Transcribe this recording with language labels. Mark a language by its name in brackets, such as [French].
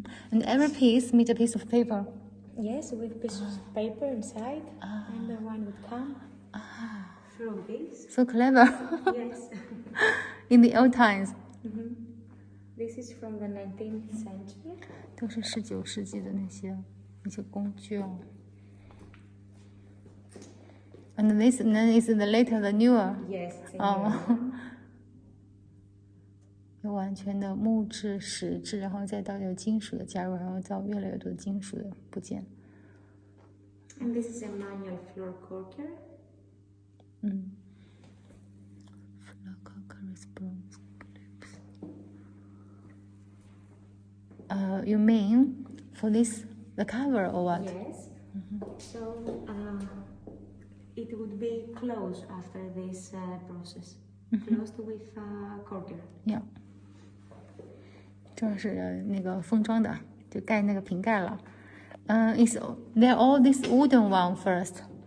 [English] And every piece meets a piece of paper. Yes, with pieces of paper inside, and the wine would come through this. So clever. Yes. In the old times. This is from the 19th century. [Chinese] 都是19世纪的那些工具哦。 [English] And this then is the later the newer. Yes. It's in here. [Chinese] 有完全的木质、石质，然后再到有金属的加入，然后到越来越多的金属的部件。 [English] And this is a manual floor corker. Floor corker is bronze clips. You mean for this the cover or what? Yes. So it would be closed after this process. Closed with corker. Yeah. [Chinese] 这是那个封装的，就盖那个瓶盖了。 [English] Is they're all this wooden one first?